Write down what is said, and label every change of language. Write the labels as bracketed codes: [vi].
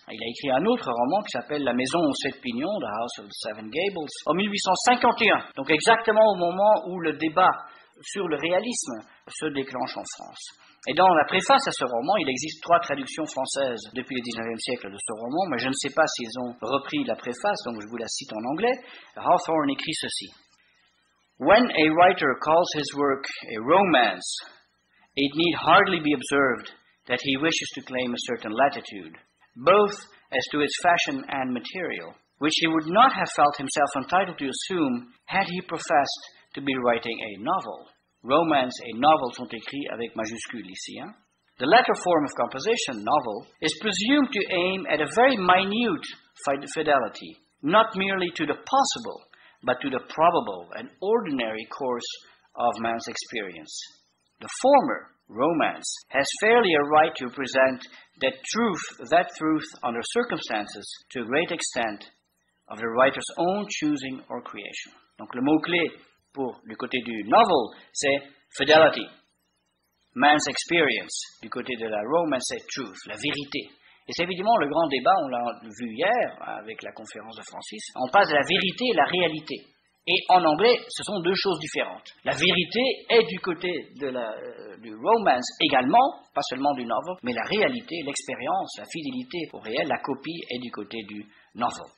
[fr] Il a écrit un autre roman qui s'appelle La Maison aux Sept Pignons, The House of the Seven Gables, en 1851, donc exactement au moment où le débat sur le réalisme se déclenche en France. Et dans la préface à ce roman, il existe 3 traductions françaises depuis le XIXe siècle de ce roman, mais je ne sais pas s'ils ont repris la préface, donc je vous la cite en anglais. Hawthorne écrit ceci. [en] When a writer calls his work a romance, it need hardly be observed that he wishes to claim a certain latitude, both as to its fashion and material, which he would not have felt himself entitled to assume had he professed to be writing a novel. [fr] Romance et novel sont écrits avec majuscule ici. [en] The latter form of composition, novel, is presumed to aim at a very minute fidelity, not merely to the possible, but to the probable and ordinary course of man's experience. The former, romance, has fairly a right to present that truth under circumstances to a great extent of the writer's own choosing or creation. [fr] Donc le mot-clé pour du côté du novel, c'est fidelity. [en] Man's experience, [fr] du côté de la romance, c'est truth, la vérité. Et c'est évidemment le grand débat, on l'a vu hier avec la conférence de Francis, on passe de la vérité et la réalité. Et en anglais, ce sont deux choses différentes. La vérité est du côté du romance également, pas seulement du novel, mais la réalité, l'expérience, la fidélité au réel, la copie est du côté du novel.